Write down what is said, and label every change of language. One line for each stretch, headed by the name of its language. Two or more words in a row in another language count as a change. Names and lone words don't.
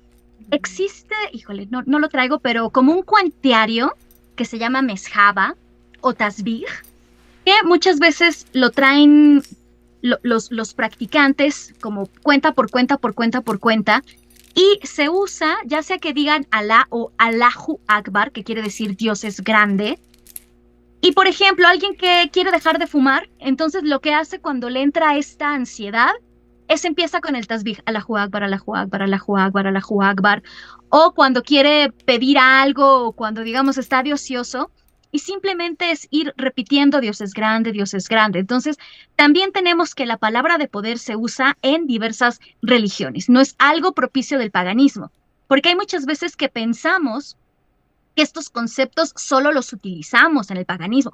Spanish: Existe, no lo traigo, pero como un cuentiario que se llama Meshaba o Tasbih, que muchas veces lo traen los practicantes como cuenta por cuenta por cuenta por cuenta, y se usa ya sea que digan Alá o
Arabic: الله أكبر,
Spanish: que quiere decir Dios es grande. Y por ejemplo, alguien que quiere dejar de fumar, entonces lo que hace cuando le entra esta ansiedad ese empieza con el tasbih,
Arabic: الله أكبر، الله أكبر، الله أكبر، الله أكبر,
Spanish: o cuando quiere pedir algo, o cuando, digamos, está de ocioso, y simplemente es ir repitiendo Dios es grande, Dios es grande. Entonces, también tenemos que la palabra de poder se usa en diversas religiones, no es algo propicio del paganismo, porque hay muchas veces que pensamos que estos conceptos solo los utilizamos en el paganismo.